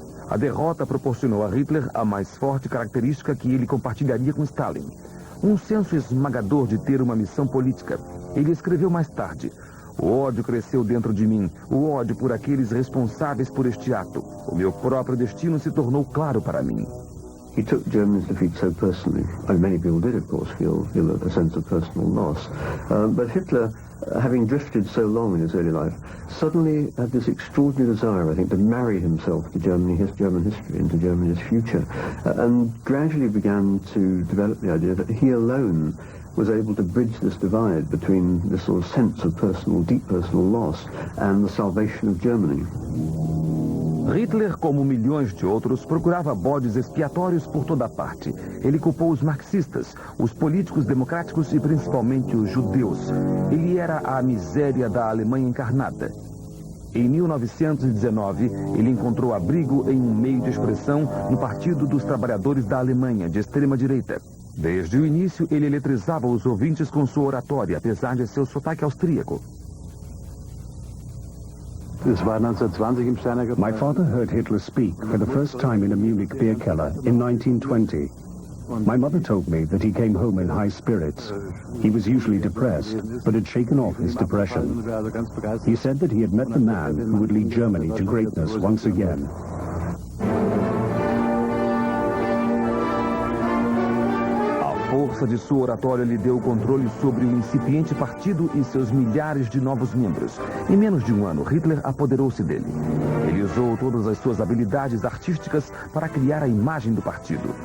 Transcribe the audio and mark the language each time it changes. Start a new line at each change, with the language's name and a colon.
Portuguese: A derrota proporcionou a Hitler a mais forte característica que ele compartilharia com Stalin: um senso esmagador de ter uma missão política. Ele escreveu mais tarde: o ódio cresceu dentro de mim, o ódio por aqueles responsáveis por este ato. O meu próprio destino se tornou claro para mim.
English: He took Germany's defeat so personally. And many people did, of course, feel a sense of personal loss. But Hitler, having drifted so long in his early life, suddenly had this extraordinary desire, I think, to marry himself to Germany, his German history, and to Germany's future. And gradually began to develop the idea that he alone was able to bridge this divide between this sort of sense of personal, deep personal loss and the salvation of Germany.
Portuguese: Hitler, como milhões de outros, procurava bodes expiatórios por toda parte. Ele culpou os marxistas, os políticos democráticos e principalmente os judeus. Ele era a miséria da Alemanha encarnada. Em 1919, ele encontrou abrigo em um meio de expressão no Partido dos Trabalhadores da Alemanha, de extrema-direita. Desde o início, ele eletrizava os ouvintes com sua oratória, apesar de seu sotaque austríaco.
English: My father heard Hitler speak for the first time in a Munich beer keller in 1920. My mother told me that he came home in high spirits. He was usually depressed, but had shaken off his depression. He said that he had met the man who would lead Germany to greatness once again.
Portuguese: A força de sua oratória lhe deu o controle sobre o incipiente partido e seus milhares de novos membros. Em menos de um ano, Hitler apoderou-se dele. Ele usou todas as suas habilidades artísticas para criar a imagem do partido.